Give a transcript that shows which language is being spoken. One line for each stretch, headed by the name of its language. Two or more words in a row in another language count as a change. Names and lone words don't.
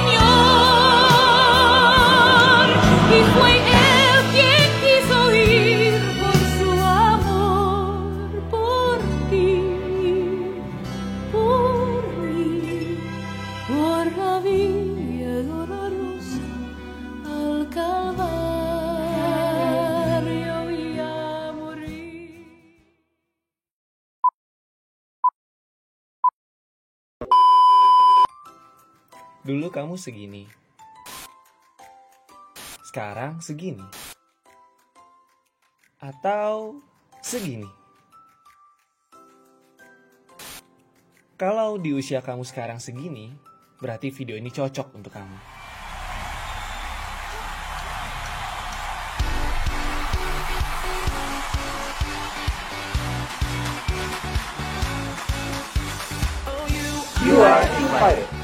Spanish: Señor, y fue Él quien quiso ir por su amor, por ti, por mí, por la vía dolorosa al Calvario y a morir.
Indonesian: Dulu kamu segini, sekarang segini, atau segini. Kalau di usia kamu sekarang segini, berarti video ini cocok untuk kamu.
English: You are invited.